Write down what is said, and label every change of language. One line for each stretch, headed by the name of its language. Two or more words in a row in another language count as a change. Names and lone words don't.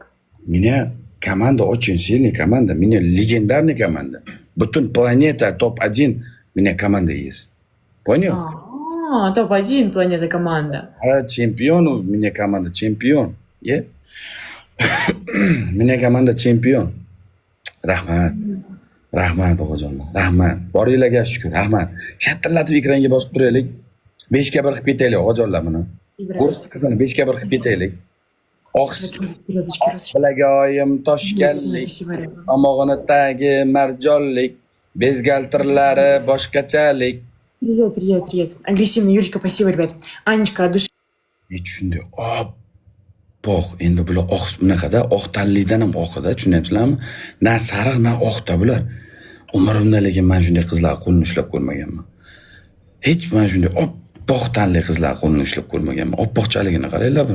Russian: Меня команда очень сильная команда. Меня легендарная команда. Бутун планета топ-1. Меня команда есть. Понял? Топ-1 планета команда. Чемпион у меня команда. Чемпион. Меня команда чемпион.
Uzbek: Rahmat o'g'ajonlar. Rahmat. Boringlarga shukr. Rahmat. Shattillatib ekranga bosib turaylik. 5 ga 1 qilib ketaylik o'g'ajonlar buni. Ko'rsiz qizini 5 ga 1 qilib ketaylik. Bilagayim toshkanlik, tomog'ini tagi marjonlik, bezgaltirlari boshqachalik.
Russian: Привет. Агрессивный Юлечка, спасибо, ребят. Анечка, от души.
Uzbek: Men tushundim. Bog' endi bular oq bunaqada oq tanlidan ham oqida, tushunyapsizlarmi? Na sariq, na oqda bular. Umrimda lekin men shunday qizlar qo'lini ushlab ko'rmaganman. Hech men shunday oppoq tanli qizlar qo'lini ushlab ko'rmaganman. Oppoqchaligini qaranglar buni.